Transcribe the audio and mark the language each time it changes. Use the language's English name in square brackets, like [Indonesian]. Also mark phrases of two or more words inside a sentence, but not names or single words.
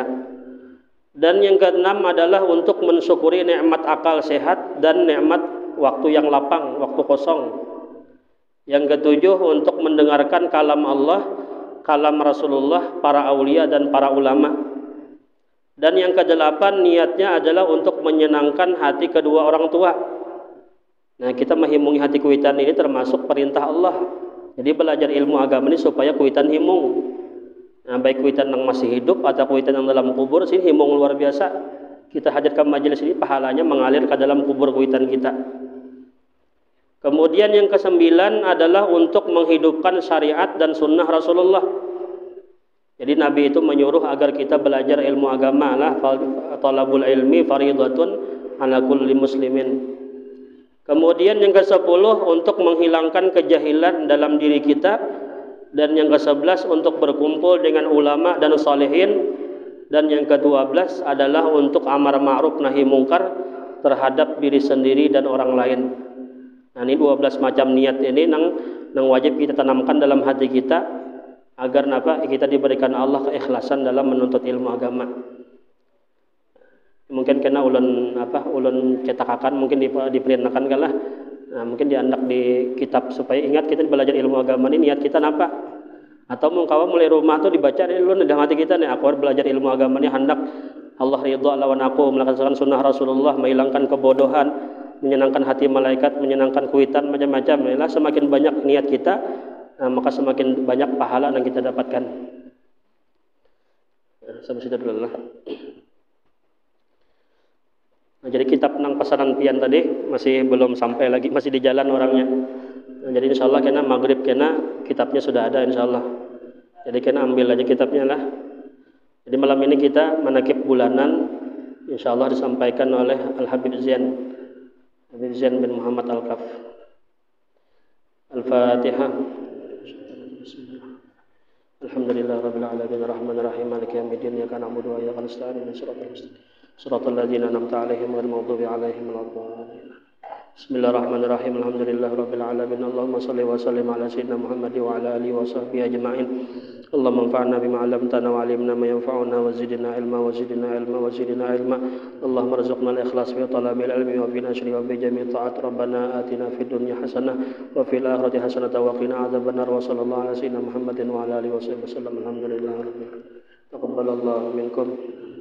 [Indonesian] Dan yang keenam adalah untuk mensyukuri nikmat akal sehat dan nikmat waktu yang lapang, waktu kosong. Yang ketujuh untuk mendengarkan kalam Allah, kalam Rasulullah, para aulia dan para ulama. Dan yang kedelapan niatnya adalah untuk menyenangkan hati kedua orang tua. Nah, kita menghimungi hati kuitan ini termasuk perintah Allah. [Banjar] Jadi belajar ilmu agama ini supaya kuitan himung. Nah, baik kuitan yang masih hidup atau kuitan yang dalam kubur sih himung luar biasa. [Indonesian] kita hadirkan majelis ini, pahalanya mengalir ke dalam kubur kuitan kita. Kemudian yang kesembilan adalah untuk menghidupkan syariat dan sunnah Rasulullah. Jadi Nabi itu menyuruh agar kita belajar ilmu agama lah, [Arabic] طلب العلم فريضة على كل مسلم. [Indonesian] Kemudian yang ke-10 untuk menghilangkan kejahilan dalam diri kita, dan yang ke-11 untuk berkumpul dengan ulama dan salihin, dan yang ke-12 adalah untuk amar ma'ruf nahi mungkar terhadap diri sendiri dan orang lain. Nah, ini 12 macam niat ini yang wajib kita tanamkan dalam hati kita agar kita diberikan Allah keikhlasan dalam menuntut ilmu agama. [Banjar] Mungkin kena ulun cetakan mungkin diperintakan kalah. Nah, mungkin diandak di kitab supaya ingat kita belajar ilmu agama ini niat kita napa. Atau mungkawa mulai rumah tuh dibaca dulu dalam hati kita nih, aku belajar ilmu agama ini hendak Allah ridha lawan aku, melaksanakan sunnah Rasulullah, [Indonesian] menghilangkan kebodohan, menyenangkan hati malaikat, menyenangkan kuitan, macam-macam. Lah semakin banyak niat kita, maka semakin banyak pahala yang kita dapatkan. Sampai situ dulu lah. [Banjar] Nah, jadi kitab nang pesanan pian tadi masih belum sampai lagi, masih di jalan orangnya. Nah, jadi insyaallah kena maghrib kena kitabnya sudah ada insyaallah. Jadi kena ambil aja kitabnya lah. [Indonesian] Jadi malam ini kita menakib bulanan insyaallah disampaikan oleh Al-Habib Zain bin Muhammad Al-Kaf. Al-Fatihah. [Arabic] الحمد لله رب العالمين الرحمن الرحيم مالك يوم الدين إياك نعبد وإياك نستعين صراط الذين أنعمت عليهم غير المغضوب عليهم ولا الضالين. بسم الله الرحمن الرحيم. الحمد لله رب العالمين. اللهم صل وسلم على سيدنا محمد وعلى آله وصحبه أجمعين. اللهم انفعنا بما علمتنا وعلمنا ما ينفعنا وزدنا علما وزدنا علما وزدنا علما. اللهم ارزقنا الإخلاص في طلب العلم وفي نشره وبجميع الطاعات. ربنا آتنا في الدنيا حسنة وفي الآخرة حسنة وقنا عذاب النار. وصلى الله على سيدنا محمد وعلى آله وصحبه وسلم. الحمد لله رب العالمين. تقبل الله منكم.